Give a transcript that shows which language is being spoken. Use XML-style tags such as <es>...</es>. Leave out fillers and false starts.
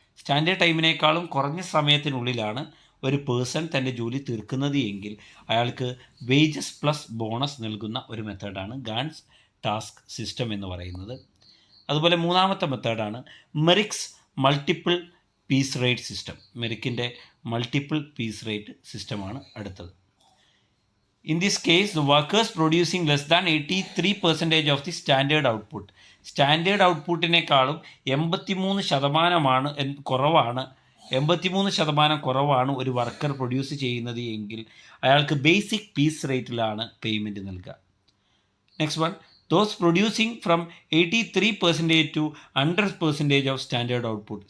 <ml>Standard ടൈമിനേക്കാളും കുറഞ്ഞ സമയത്തിനുള്ളിലാണ് ഒരു person തൻ്റെ ജോലി തീർക്കുന്നത് എങ്കിൽ അയാൾക്ക് വേജസ് പ്ലസ് ബോണസ് നൽകുന്ന ഒരു മെത്തേഡാണ് ഗാൻസ് ടാസ്ക് സിസ്റ്റം എന്ന് പറയുന്നത്. അതുപോലെ മൂന്നാമത്തെ മെത്തേഡാണ് Merrick's multiple piece rate system. മെറിക്കിൻ്റെ multiple piece rate സിസ്റ്റമാണ് അടുത്തത്.</ml> <en>In this case, the workers producing less than 83% of the standard output.</en> <ml>Standard ഔട്ട്പുട്ടിനേക്കാളും 83% കുറവാണ്, 83% കുറവാണ് ഒരു വർക്കർ പ്രൊഡ്യൂസ് ചെയ്യുന്നത് എങ്കിൽ അയാൾക്ക് ബേസിക് പീസ് റേറ്റിലാണ് പേയ്മെൻറ്റ് നൽകുക.</ml> <en>Next one, those producing from 83% to 100% of standard output.</en>